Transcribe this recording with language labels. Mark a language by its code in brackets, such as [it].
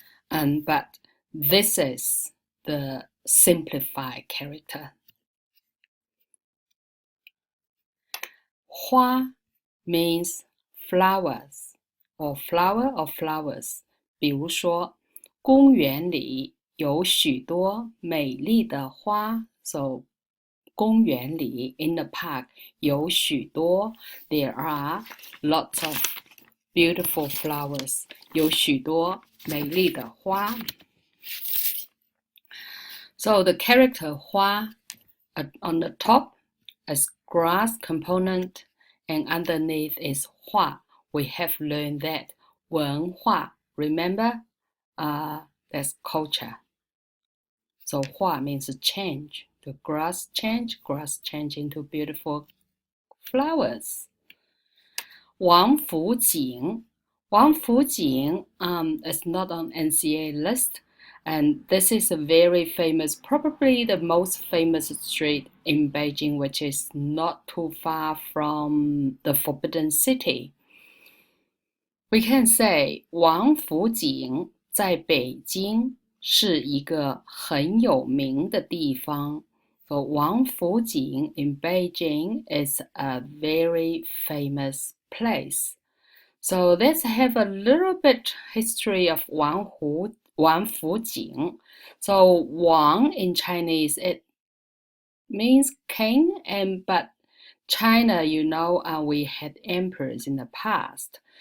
[en] But this is the simplified character. 花 means flowers or flower of flowers. [zh] 比如说，公园里有许多美丽的花。 [en] So [zh] 公园里 [en] in the park [zh] 有许多 [en] there are lots of beautiful flowers [zh] 有许多美丽的花 [en] So the character 花 on the top is grass component and underneath is 画 we have learned that 文化 remember that's culture so 画 means change the grass change into beautiful flowers 王府井 王府井 is not on Ncea list and this is a very famous, probably the most famous street in Beijing, which is not too far from the Forbidden City. We can say [zh] 王府井在北京是一个很有名的地方。 [en] So 王府井 in Beijing is a very famous place. So let's have a little bit history of 王府井. So Wang in Chinese it means king, but China, you know, we had emperors in the past.